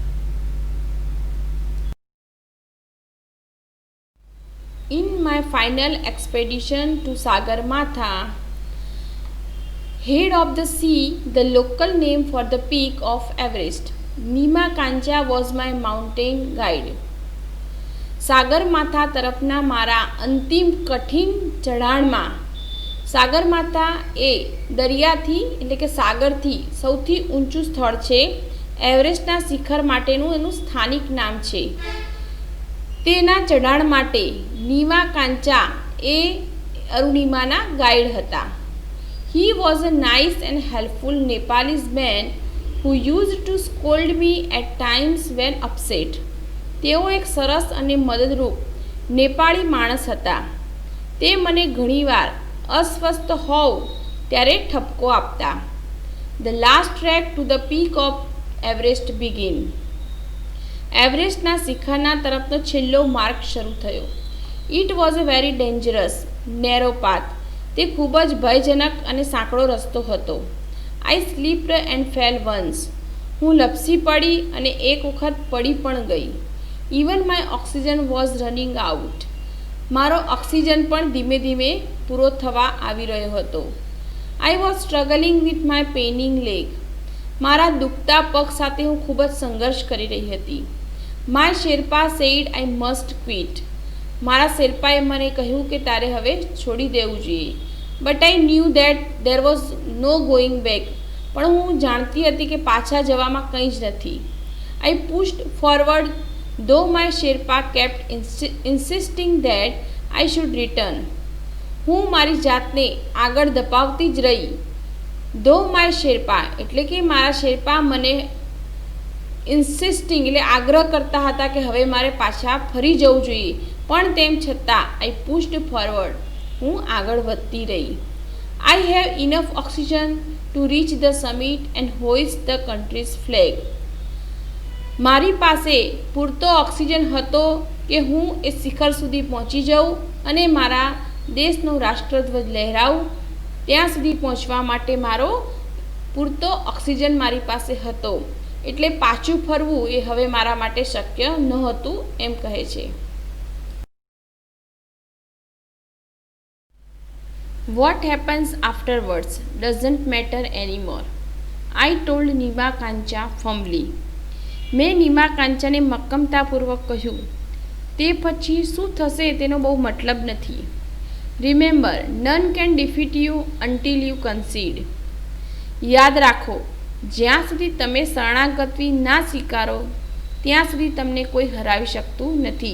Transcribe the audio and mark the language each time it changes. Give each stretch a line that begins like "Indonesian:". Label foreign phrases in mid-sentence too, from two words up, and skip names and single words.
English: In my final expedition to Sagarmatha, head of the sea, the local name for the peak of Everest, Nima Kancha was my mountain guide.
Gujarati: સાગરમાથા તરફના મારા અંતિમ કઠિન ચઢાણમાં સાગરમાથા એ દરિયાથી એટલે કે સાગરથી સૌથી ઊંચું સ્થળ છે. એવરેસ્ટના શિખર માટેનું એનું સ્થાનિક નામ છે. તેના ચઢાણ માટે નીમા કાંચા એ અરુણિમાના ગાઈડ હતા.
English: He was a nice and helpful Nepalese man who used to scold me at times when upset.
Gujarati: તેઓ એક સરસ અને મદદરૂપ નેપાળી માણસ હતા. તે મને ઘણીવાર અસ્વસ્થ હોઉં ત્યારે ઠપકો આપતા.
English: The last trek to the peak of Everest began.
Gujarati: એવરેસ્ટના શિખરના તરફનો છેલ્લો માર્ગ શરૂ થયો.
English: It was a very dangerous, narrow path.
Gujarati: તે ખૂબ જ ભયજનક અને સાંકડો રસ્તો હતો.
English: I slipped and fell once.
Gujarati: હું લપસી પડી અને એક વખત પડી પણ ગઈ.
English: Even my oxygen was running out.
Gujarati: મારો ઓક્સિજન પણ ધીમે ધીમે પૂરો થવા આવી રહ્યો હતો.
English: I was struggling with my paining leg.
Gujarati: મારા દુખતા પગ સાથે હું ખૂબ જ સંઘર્ષ કરી રહી હતી.
English: My Sherpa said I must quit.
Gujarati: મારા શેરપાએ મને કહ્યું કે તારે હવે છોડી દેવું જોઈએ.
English: But I knew that there was no going back.
Gujarati: પણ હું જાણતી હતી કે પાછા જવામાં કંઈ જ નથી.
English: I pushed forward though my Sherpa kept insisting that I should return.
Gujarati: હું મારી જાતને આગળ ધપાવતી જ રહી.
English: though my Sherpa
Gujarati: એટલે કે મારા શેરપા મને ઇન્સિસ્ટિંગ એટલે આગ્રહ કરતા હતા કે હવે મારે પાછા ફરી જવું જોઈએ, પણ તેમ છતાં
English: I pushed forward.
Gujarati: હું આગળ વધતી રહી.
English: I have enough oxygen to reach the summit and hoist the country's flag.
Gujarati: મારી પાસે પૂરતો ઓક્સિજન હતો કે હું એ શિખર સુધી પહોંચી જાઉં અને મારા દેશનો રાષ્ટ્રધ્વજ લહેરાવું. ત્યાં સુધી પહોંચવા માટે મારો પૂરતો ઓક્સિજન મારી પાસે હતો. એટલે પાછું ફરવું એ હવે મારા માટે શક્ય નહોતું એમ કહે છે.
English: What happens afterwards doesn't matter anymore. I told Nima Kancha firmly.
Gujarati: મેં નીમા કાંચાને મક્કમતાપૂર્વક કહ્યું, તે પછી શું થશે તેનો બહુ મતલબ નથી.
English: Remember, none can defeat you until you concede.
Gujarati: યાદ રાખો, જ્યાં સુધી તમે શરણાગતિ ના સ્વીકારો ત્યાં સુધી તમને કોઈ હરાવી શકતું નથી.